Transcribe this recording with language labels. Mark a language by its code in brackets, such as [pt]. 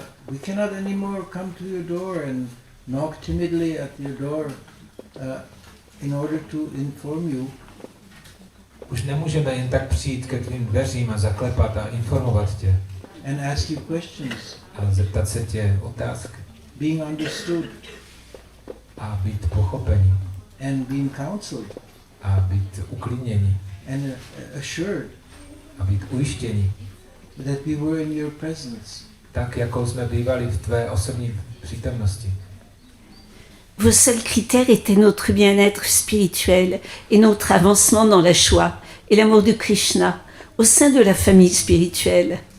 [en] We cannot anymore come to your door and knock timidly at your door in order to inform you. [cs] Už nemůžeme jen tak přijít ke tvým dveřím a zaklepat a informovat tě. [en] And ask you questions. [cs] A zeptat se tě otázky. [en] Being understood. [cs] A být pochopení. [en] And being counseled. [cs] A být uklidnění. [en] And assured. [cs] A být ujištění. [en] That we were in your presence. [cs] Tak, jako jsme bývali v tvé osobní přítomnosti. [fr] Vos seuls critères étaient notre bien-être spirituel et notre avancement dans la joie et l'amour de Krishna au sein de la famille spirituelle.